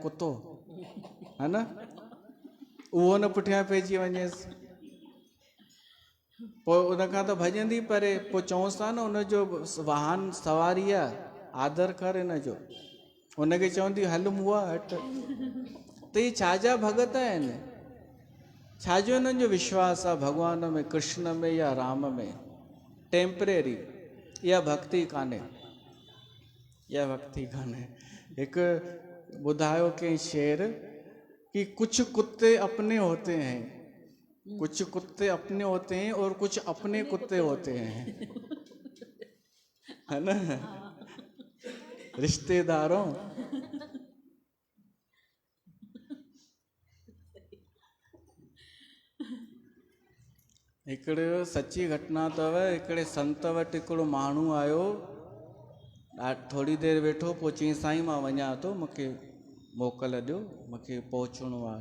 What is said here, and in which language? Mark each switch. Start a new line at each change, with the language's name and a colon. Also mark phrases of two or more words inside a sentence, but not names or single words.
Sindhi: कुतो,
Hindi: है न?
Sindhi: उहो न पुठियां पइजी वञेसि, पोइ उनखां त भॼंदी परे, पोइ चऊंसि था न उनजो वाहन सवारी आहे, आदर कर हिनजो, उनखे चवंदी हल मुआ हट। त इहे छाजा भगत आहिनि? छाजो हिननि जो विश्वास आहे भॻवान में, कृष्ण में या राम में? टेम्परेरी, इहा भक्ति कान्हे, इहा भक्ति कान्हे। हिकु ॿुधायो कंहिं शेर
Hindi: कि कुछ कुत्ते अपने होते हैं, कुछ कुत्ते अपने होते हैं और कुछ अपने कुत्ते होते हैं, है ना?
Sindhi: रिश्तेदारों, हिकिड़े सची घटना अथव। हिकिड़े संत वटि हिकिड़ो माण्हू आयो, थोड़ी देरि वेठो, पोइ चईं साईं मां वञा थो, मूंखे मोकल ॾियो, मूंखे पहुचणो आहे।